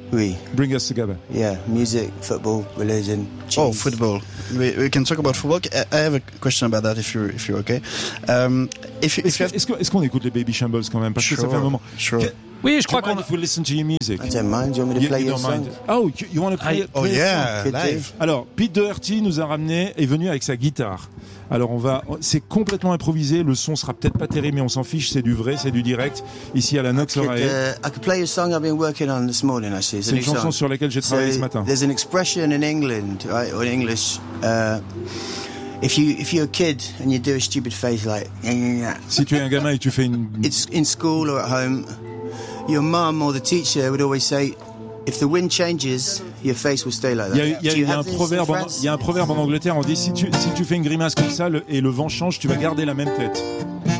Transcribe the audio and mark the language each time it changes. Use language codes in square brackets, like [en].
[fr] Oui. [en] Bring us together. Yeah, music, football, religion, cheese. Oh, football. We can talk about football. I have a question about that, if you're okay. [fr] Est-ce qu'on écoute les Baby Shambles quand même? Parce que ça fait un moment. [en] Sure. [fr] Oui, je crois qu'on... [en] If we listen to your music. I don't mind. Do you want me to play your song? Oh, you want to play it? Oh, yeah. Live. [fr] Alors, Pete Doherty est venu avec sa guitare. Alors, c'est complètement improvisé. Le son sera peut-être pas terrible, mais on s'en fiche. C'est du vrai, c'est du direct. Ici, à la Nox Oreille. [en] I could play a song I've been working on this morning, actually. [fr] C'est une chanson sur laquelle j'ai travaillé ce matin. [en] There's an expression in England, right, or in English. If you're a kid and you do a stupid face like... [fr] Si tu es un gamin et tu fais une... [en] It's in school or at home... Your mum or the teacher would always say, if the wind changes, your face will stay like that. [fr] Il y a un proverbe en Angleterre, on dit, si tu fais une grimace comme ça et le vent change, tu vas garder la même tête.